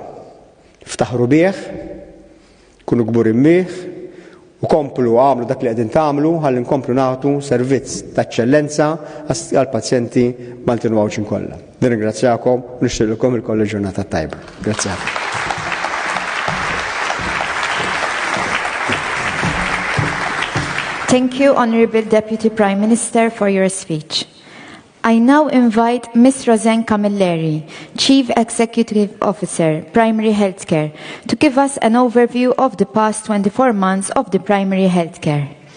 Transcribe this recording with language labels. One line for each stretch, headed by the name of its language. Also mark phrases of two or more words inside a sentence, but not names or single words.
Maltese: Ftaħru bih, kunu kburin bih, u komplu għamlu dak li qegħdin tagħmlu ħalli nkomplu nagħtu servizz ta' eċċellenza għall-pazjenti Maltin Wawċin kollha. Nirringrazzjakom u nixtieqilkom il-koll ġurnata tajba. Grazzjakom.
English: Thank you, Honourable Deputy Prime Minister, for your speech. I now invite Ms. Roseanne Camilleri, Chief Executive Officer, Primary Healthcare, to give us an overview of the past 24 months of the primary healthcare.